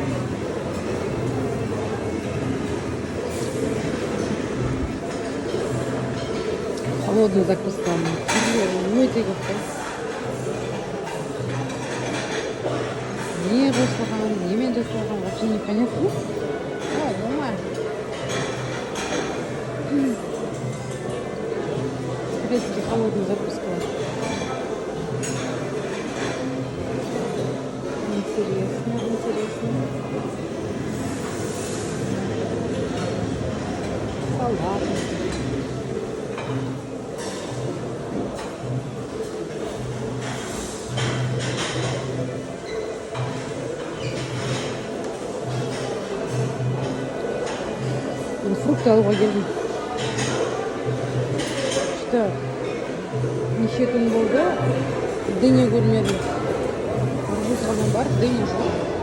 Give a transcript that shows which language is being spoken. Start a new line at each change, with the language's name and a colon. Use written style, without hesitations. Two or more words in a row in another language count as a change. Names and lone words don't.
Russian: Холодный закуска.
Kazakh: Өте көп қой. Не жасалған, немен жасалған,
Russian: вообще непонятно. Ой, нормально. Турецкий холодный закуска. Интересно, интересно. Салат.
Kazakh: Фрукты алуға келдім.
Russian: Что?
Kazakh: Неше күн болды, дыня көрмедім. Арбуз ғана бар, дыня жоқ.